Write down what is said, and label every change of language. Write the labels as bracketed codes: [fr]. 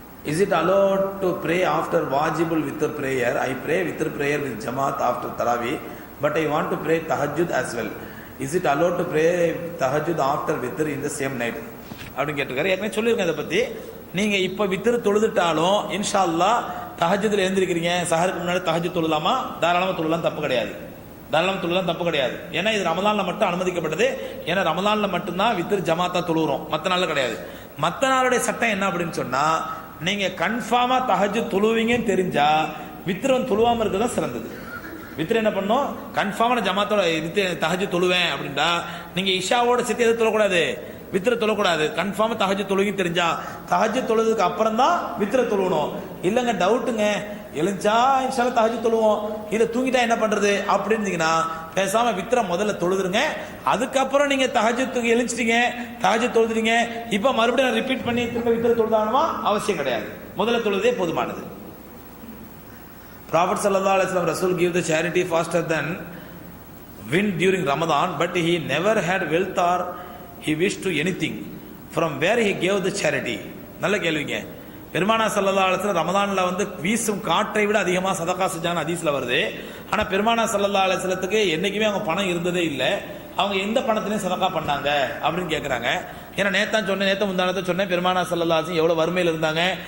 [en] Is it allowed to pray after wajibul witr prayer? I pray witr prayer with Jamaat after Tarawih, but I want to pray tahajjud as well. Is it allowed to pray tahajjud after witr in the same night? [ta] அப்படின்னு கேட்டிருக்காரு. ஏற்கனவே சொல்லியிருக்கேன் இதை பற்றி. நீங்கள் இப்போ வித்திரு தொழுதுட்டாலும் இன்ஷா அல்லாஹ் தஹஜ்ஜுதில் எழுந்திருக்கிறீங்க, சஹருக்கு முன்னாடி தஹஜ்ஜுத் தொழுலாமா? தாராளமாக தொழலாம், தப்பு கிடையாது. தாராளமாக தொழலாம், தப்பு கிடையாது. ஏன்னா இது ரமலானில் மட்டும் அனுமதிக்கப்பட்டது. ஏன்னா ரமலானில் மட்டும்தான் வித்திரு ஜமாத்தா தொழுகிறோம், மற்ற நாளில் கிடையாது. மற்ற நாளுடைய சட்டம் என்ன அப்படின்னு சொன்னால், நீங்கள் கன்ஃபார்மாக தஹஜ்ஜுத் தொழுவீங்கன்னு தெரிஞ்சா வித்திரன் தொழுவாமல் இருக்கிறது தான் சிறந்தது. வித்திர என்ன பண்ணோம், கன்ஃபார்மான ஜமாத்தோட தஹஜ்ஜுத் தொழுவேன் அப்படின்டா நீங்கள் இஷாவோட சேர்த்து எது தொழக்கூடாது, வித்திர தொழக்கூடாது. கன்ஃபார்மாக தஹஜ்ஜுத் தொழுகி தெரிஞ்சா தஹஜ்ஜுத் தொழுதுக்கு அப்புறம் தான் வித்திர தொழுவணும். இல்லைங்க டவுட்டுங்க, எழுந்தா இன்ஷால்லா தஹஜ்ஜுத் தொழுவோம், இல்லை தூங்கிட்டா என்ன பண்றது அப்படின்னீங்கன்னா பேசாம வித்திர முதல்ல தொழுதுருங்க. அதுக்கப்புறம் நீங்க தஹஜ்ஜுத்துக்கு எழுச்சிட்டீங்க, தஹஜ்ஜுத் தொழுதுறீங்க, இப்போ மறுபடியும் ரிப்பீட் பண்ணி திரும்ப வித்திர தொழுதானுமா அவசியம் கிடையாது. முதல்ல தொழுதே போதுமானது. [en] Prophet sallallahu alaihi wasallam Rasul gave the charity faster than wind during Ramadan, but he never had wealth or he wished to anything. From where he gave the charity? [ta] நல்ல கேள்விங்க. பெருமானா ஸல்லல்லாஹு அலைஹி வஸல்லம் ரமதான்ல வந்து வீசும் காற்றை விட அதிகமாக சதகா செஞ்சாங்க ஹதீஸ்ல வருது. ஆனா பெருமானா ஸல்லல்லாஹு அலைஹி வஸல்லத்துக்கு என்னைக்குமே அவங்க பணம் இருந்ததே இல்லை. அவங்க எந்த பணத்திலையும் சதகா பண்ணாங்க அப்படின்னு கேட்குறாங்க. ஏன்னா நேற்று முந்தானத்தை சொன்னேன், பெருமானா ஸல்லல்லாஹு அலைஹி வஸல்லம் எவ்வளோ வறுமையில் இருந்தாங்க.